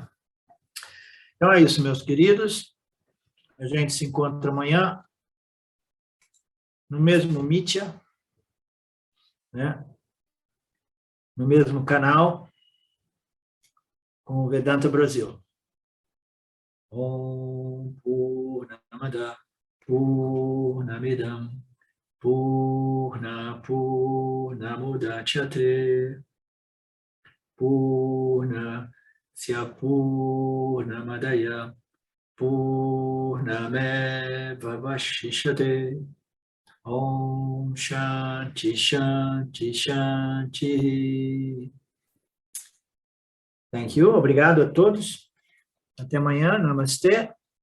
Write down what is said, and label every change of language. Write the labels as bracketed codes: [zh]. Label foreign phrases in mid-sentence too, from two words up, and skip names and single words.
[pt] Então, é isso, meus queridos. A gente se encontra amanhã no mesmo Mitya, né? No mesmo canal, com o Vedanta Brasil. [sa] Om Purnamada Purnamidam Purna Purnamudachyate Purna Purnamadaya Purnameva Vashishyate. Om Shanti Shanti Shanti. [en] Thank you. [pt] Obrigado a todos. Até amanhã. Namastê.